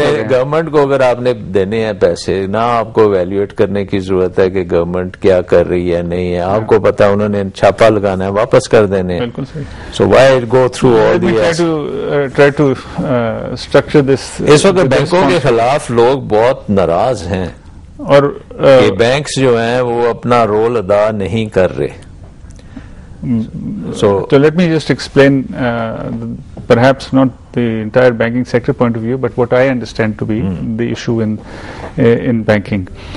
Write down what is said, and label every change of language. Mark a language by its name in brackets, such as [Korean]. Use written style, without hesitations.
[Urdu] Government کو اگر آپ نے دینے ہیں پیسے, نہ آپ کو ایویلویٹ کرنے کی ضرورت ہے کہ گورنمنٹ کیا کر رہی ہے نہیں ہے, آپ کو پتا انہوں نے چھاپا لگانا ہے, واپس کر دینے. بالکل صحیح. [English] So why go through all these? Try to structure this. [Urdu] اس وقت بینکوں کے خلاف لوگ بہت ناراض ہیں, اور بینکس جو ہیں وہ اپنا رول ادا نہیں کر رہے. [English] So let me just explain, perhaps not the entire banking sector point of view, but what I understand to be the issue in banking.